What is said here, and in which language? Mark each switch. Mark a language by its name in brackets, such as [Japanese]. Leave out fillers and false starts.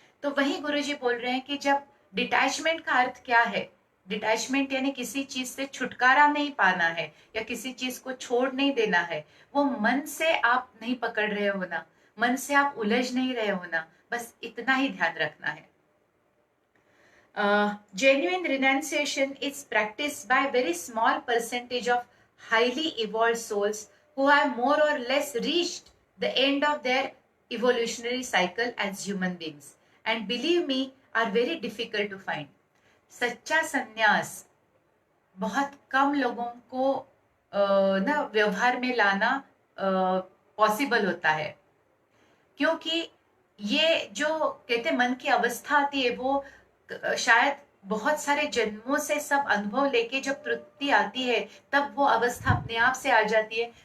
[Hindi] तो वही गुरुजी बोल रहे हैं कि जब डिटैचमेंट का अर्थ क्या है, डिटैचमेंट यानी किसी चीज से छुटकारा नहीं पाना है या किसी चीज को छोड़ नहीं देना है। वो मन से आप नहीं पकड़ रहे हो ना, मन से आप उलझ नहीं रहे हो ना, बस इतना ही ध्यान रखना है। [English] Genuine renunciation is practiced by a very small percentage of highly evolved souls who have more or less reached the end of their evolutionary cycle as human beings, and believe me, are very difficult to find. [Hindi] सच्चा संन्यास बहुत कम लोगों को ना व्यवहार में लाना possible होता है, क्योंकि ये जो कहते मन की अवस्था आती है वो शायद बहुत सारे जन्मों से सब अनुभव लेके जब तृप्ति आती है तब वो अवस्था अपने आप से आ जाती है।